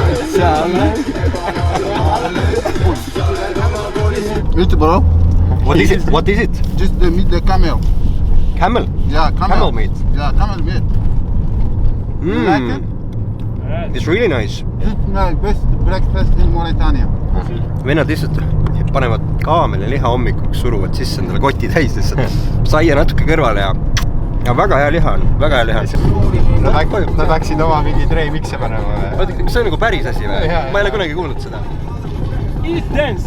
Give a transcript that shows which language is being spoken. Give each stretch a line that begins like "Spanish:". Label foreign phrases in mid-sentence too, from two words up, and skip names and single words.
English: Eat, bro. What is it? What is it? Just the meat, the camel. Camel? Yeah, camel. Camel meat. Yeah, camel meat. You like it? It's really nice. This is my best breakfast in Mauritania.
Estonian: Vennad lihtsalt panevad kaameli liha hommikuks, suruvad sisse endale koti täis lihtsalt. Saia natuke kõrvale ja väga hea liha on, väga hea liha. Nad läksid oma mingi remix'e panema või? Oota, kas see on nagu päris asi või? Ma ei ole kunagi kuulnud seda.
English: Eat dance.